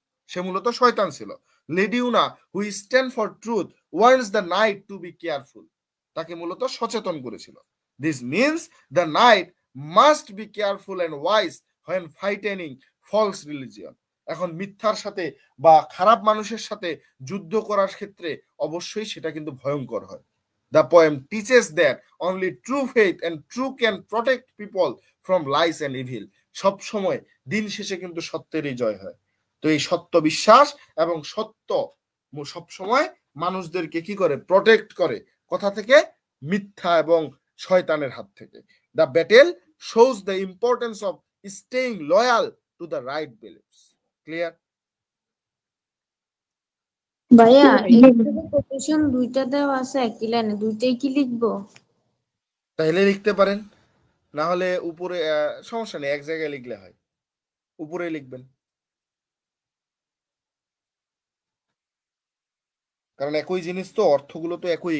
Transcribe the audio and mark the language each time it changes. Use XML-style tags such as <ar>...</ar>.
<bn>সে মূলত শয়তান ছিল।</bn> <en>Lady Una who stand for truth warns the knight to be careful.</en> <bn>তাকে মূলত সচেতন করেছিল।</bn> <en>This means the knight must be careful and wise when fighting false religion.</en> <bn>এখন মিথ্যার সাথে বা খারাপ মানুষের সাথে যুদ্ধ করার ক্ষেত্রে অবশ্যই সেটা কিন্তু ভয়ঙ্কর হয়।</bn> <en>The poem teaches that only true faith and true can protect people from lies and evil.</en> <bn>সব সময় দিন শেষে কিন্তু সত্যেরই জয় হয়। তো এই সত্য বিশ্বাস এবং সত্য সব সময় মানুষদেরকে কি করে, প্রটেক্ট করে কথা থেকে, মিথ্যা এবং শয়তানের হাত থেকে।</bn> <en>The battle shows the importance of staying loyal to the right beliefs. Clear?</en> <bn>ভাইয়া এখানে কোটেশন দুইটা দেওয়া আছে একই লাইনে, দুইটাই কি লিখবো? তাহলে লিখতে পারেন, না হলে উপরে সমস্যা নেই, এক জায়গায় লিখলে হয়, উপরে লিখবেন, কারণ একই জিনিস তো, অর্থগুলো তো একই।</bn>